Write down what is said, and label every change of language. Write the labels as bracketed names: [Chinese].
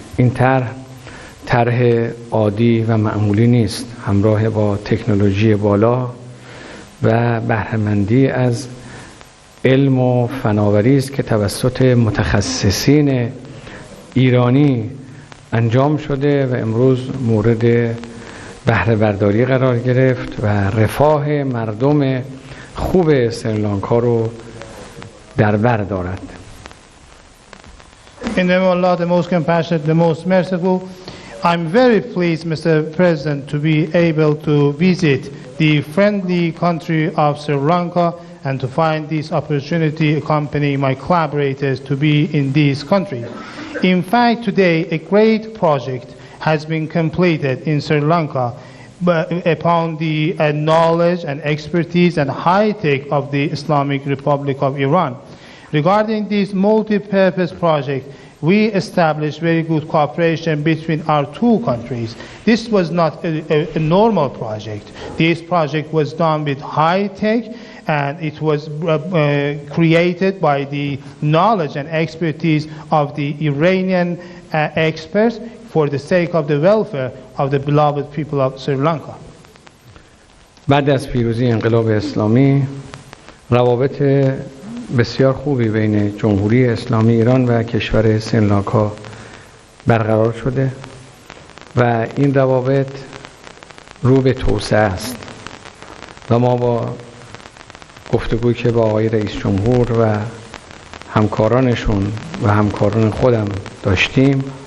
[Persian] این طرح عادی و معمولی نیست، همراه با تکنولوژی بالا و بهره‌مندی از علم و فناوری است که توسط متخصصین ایرانی انجام شده و امروز مورد بهره برداری قرار گرفت و رفاه مردم خوب سریلانکا رو در بر دارد. [English] In the name of Allah, the most compassionate, the most merciful, I'm very pleased, Mr. President, to be able to visit the friendly country of Sri Lanka and to find this opportunity accompanying my collaborators to be in this country. In fact, today a great project has been completed in Sri Lanka upon the knowledge and expertise and high-tech of the Islamic Republic of Iran. Regarding this multi-purpose project, we established very good cooperation between our two countries. This was not a normal project. This project was done with high-tech, and it was created by the knowledge and expertise of the Iranian experts for the sake of the welfare of the beloved people of Sri Lanka. [Persian] بعد از پیروزی انقلاب اسلامی روابط بسیار خوبی بین جمهوری اسلامی ایران و کشور سریلانکا برقرار شده و این روابط رو به توسعه است و ما با گفتگویی که با آقای رئیس جمهور و همکارانشون و همکاران خودم داشتیم